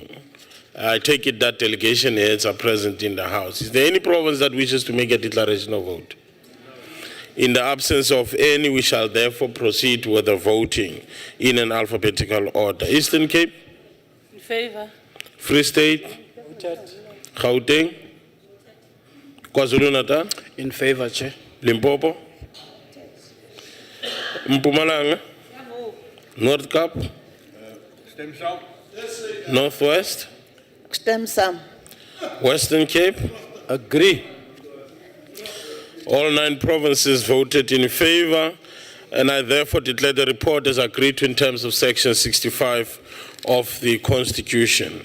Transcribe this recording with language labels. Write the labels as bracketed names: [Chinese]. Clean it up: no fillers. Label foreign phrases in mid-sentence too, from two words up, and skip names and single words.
[English] I take it that delegation heads are present in the House. Is there any province that wishes to make a declaration of vote? In the absence of any, we shall therefore proceed with the voting in an alphabetical order. Eastern Cape? In favor. Free State? Gauteng? KwaZulu-Natal? In favor, Chair. Limpopo? Mpumalanga? North Cape? [Afrikaans] Stem Sam. [English] Northwest? [Afrikaans] Stem Sam. [English] Western Cape? Agree. All 9 provinces voted in favor, and I therefore declare the report as agreed to in terms of Section 65 of the Constitution.